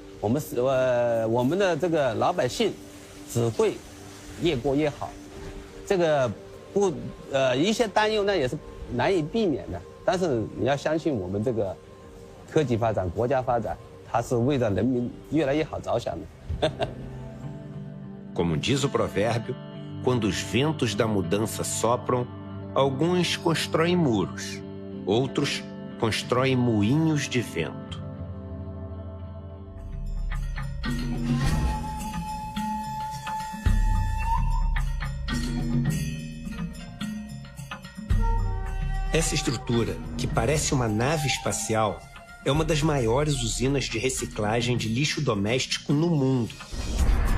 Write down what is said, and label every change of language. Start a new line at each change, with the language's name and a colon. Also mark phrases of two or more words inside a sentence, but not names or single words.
Chinese: 我们的这个老百姓只会越过越好，这个一些担忧呢也是难以避免的。但是你要相信我们这个科技发展、国家发展，它是为了人民越来越好着想的。
Portuguese: Como diz o provérbio, quando os ventos da mudança sopram, alguns constroem muros, outros constroem moinhos de vento. Essa estrutura, que parece uma nave espacial, é uma das maiores usinas de reciclagem de lixo doméstico no mundo.